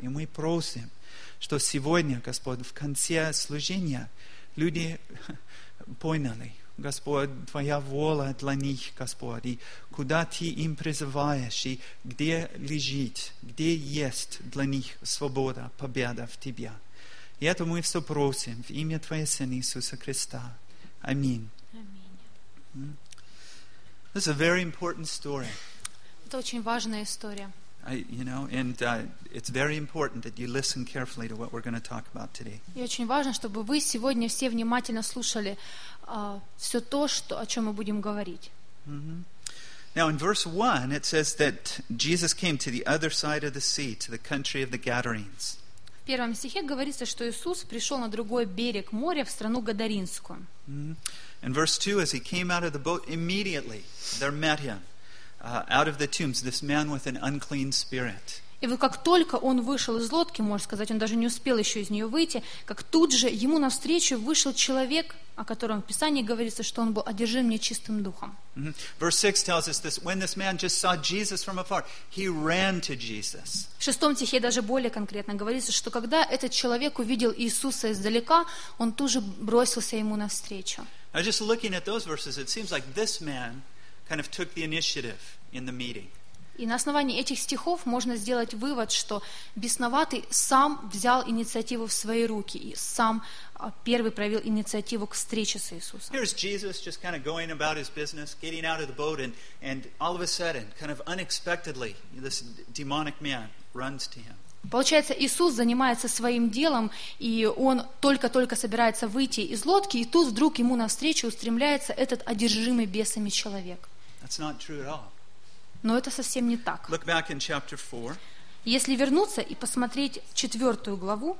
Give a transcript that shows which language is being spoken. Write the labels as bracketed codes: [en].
[ru] И мы просим, что сегодня, Господь, в конце служения люди поняли, Господь, Твоя воля для них, Господь, и куда Ты им призываешь, и где лежит, где есть для них свобода, победа в Тебе. И это мы все просим в имя Твоего Сына Иисуса Христа. Аминь. [en] This is a very important story. [ru] Это очень важная история. [en] It's very important that you listen carefully to what we're going to talk about today. [ru] И очень важно, чтобы вы сегодня все внимательно слушали все то, что о чем мы будем говорить. [en] Now in verse 1 it says that Jesus came to the other side of the sea, to the country of the Gadarenes. [ru] В первом стихе говорится, что Иисус пришел на другой берег моря, в страну Гадаринскую. [en] And verse 2, as he came out of the boat, immediately there met him out of the tombs, this man with an unclean spirit. [ru] И вот как только он вышел из лодки, можно сказать, он даже не успел еще из нее выйти, как тут же ему навстречу вышел человек, о котором в Писании говорится, что он был одержим нечистым духом. [en] Verse 6 tells us this: when this man just saw Jesus from afar, he ran to Jesus. [ru] В 6 стихе даже более конкретно говорится, что когда этот человек увидел Иисуса издалека, он тут же бросился ему навстречу. [en] Now just looking at those verses, it seems like this man kind of took the initiative in the meeting. [ru] И на основании этих стихов можно сделать вывод, что бесноватый сам взял инициативу в свои руки и сам первый проявил инициативу к встрече с Иисусом. [en] Here's Jesus just kind of going about his business, getting out of the boat, and all of a sudden, kind of unexpectedly, this demonic man runs to him. [ru] Получается, Иисус занимается своим делом, и он только-только собирается выйти из лодки, и тут вдруг ему навстречу устремляется этот одержимый бесами человек. [en] That's not true at all. [ru] Но это совсем не так. [en] Look back in chapter 4, [ru] если вернуться и посмотреть 4 главу,